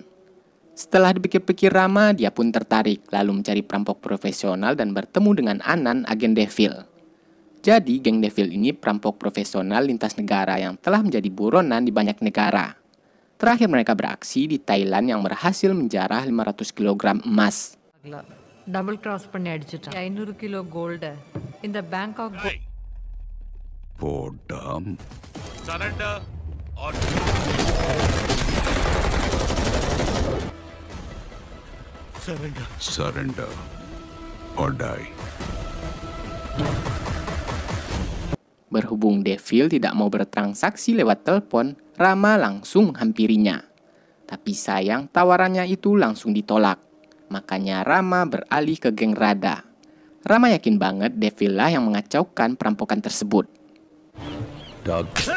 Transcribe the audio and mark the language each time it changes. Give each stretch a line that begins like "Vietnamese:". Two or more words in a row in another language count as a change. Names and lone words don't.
Indonesian: Setelah dipikir-pikir Rama, dia pun tertarik, lalu mencari perampok profesional dan bertemu dengan Anan, agen Devil. Jadi, geng Devil ini perampok profesional lintas negara yang telah menjadi buronan di banyak negara. Terakhir mereka beraksi di Thailand yang berhasil menjarah 500 kg emas.
English: Double cross
Tamil: பண்ணி அடிச்சிட்டான். 500 கிலோ கோல்டு இந்த பேங்காக் Podam.
English: Surrender or Surrender or die.
Indonesian: Berhubung Devil tidak mau bertransaksi lewat telepon, Rama langsung menghampirinya. Tapi sayang tawarannya itu langsung ditolak. Makanya Rama beralih ke geng Rada. Rama yakin banget Devil lah yang mengacaukan perampokan tersebut. Dog.